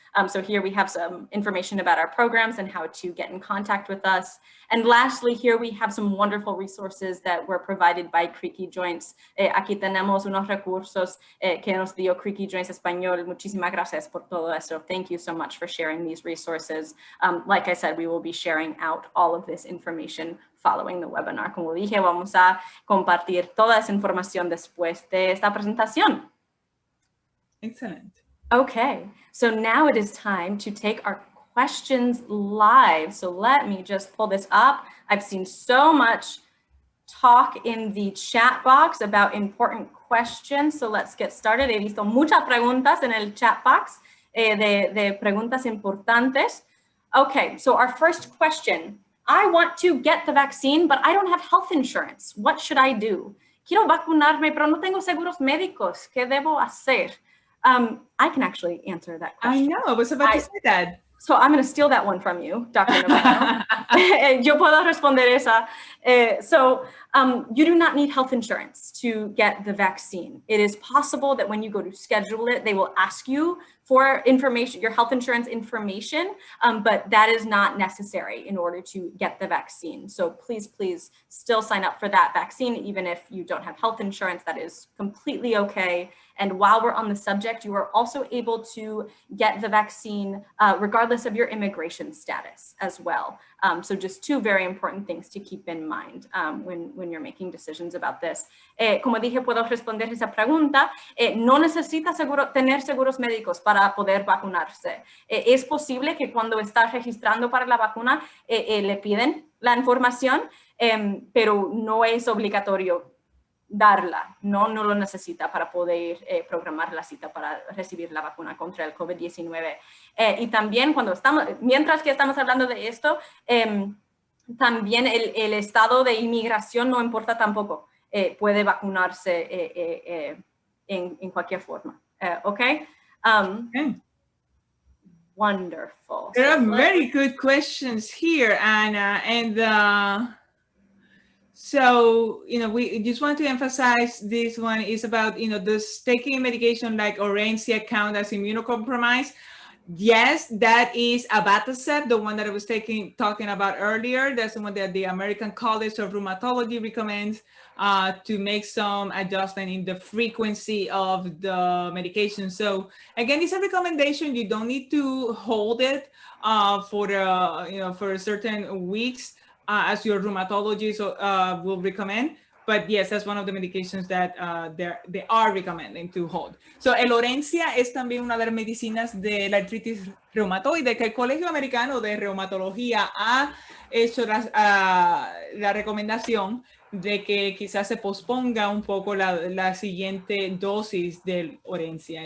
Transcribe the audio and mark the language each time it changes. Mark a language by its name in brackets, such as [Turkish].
[English] So here we have some information about our programs and how to get in contact with us. And lastly, here we have some wonderful resources that were provided by CreakyJoints. [Spanish] Aquí tenemos unos recursos que nos dio CreakyJoints Español. Muchísimas gracias por todo eso. [English] Thank you so much for sharing these resources. Like I said, we will be sharing out all of this information following the webinar. [Spanish] Como dije, vamos a compartir toda esa información después de esta presentación. Excelente. [English] Okay, so now it is time to take our questions live. So let me just pull this up. I've seen so much talk in the chat box about important questions. So let's get started. [Spanish] He visto muchas preguntas en el chat box de preguntas importantes. [English] Okay, so our first question. I want to get the vaccine, but I don't have health insurance. What should I do? [Spanish] Quiero vacunarme, pero no tengo seguros médicos. ¿Qué debo hacer? [English] I can actually answer that question. I know, I was about to say that. So I'm going to steal that one from you, Dr. Navarro. [Spanish] Yo puedo responder esa. [English] You do not need health insurance to get the vaccine. It is possible that when you go to schedule it, they will ask you for information, your health insurance information, but that is not necessary in order to get the vaccine. So please, please still sign up for that vaccine, even if you don't have health insurance. That is completely okay. And while we're on the subject, you are also able to get the vaccine regardless of your immigration status as well. So just two very important things to keep in mind when you're making decisions about this. [Spanish] Como dije, puedo responder esa pregunta. No necesita tener seguros médicos para poder vacunarse. Es posible que cuando estás registrando para la vacuna le piden la información, pero no es obligatorio darla, no lo necesita para poder programar la cita para recibir la vacuna contra el COVID-19. Y también mientras que estamos hablando de esto, también el estado de inmigración no importa tampoco, puede vacunarse en cualquier forma, okay? [English] Okay. Wonderful. There are very good questions here, Anna, and so, we just want to emphasize this one is about, does taking medication like Orencia count as immunocompromised? Yes, that is abatacept, the one that I was talking about earlier. That's the one that the American College of Rheumatology recommends to make some adjustment in the frequency of the medication. So again, it's a recommendation. You don't need to hold it for certain weeks. As your rheumatologist will recommend. But yes, that's one of the medications that they are recommending to hold. [Spanish] So, el Orencia es también una de las medicinas de la artritis reumatoide que el Colegio Americano de Reumatología ha hecho la recomendación de que quizás se posponga un poco la siguiente dosis del Orencia.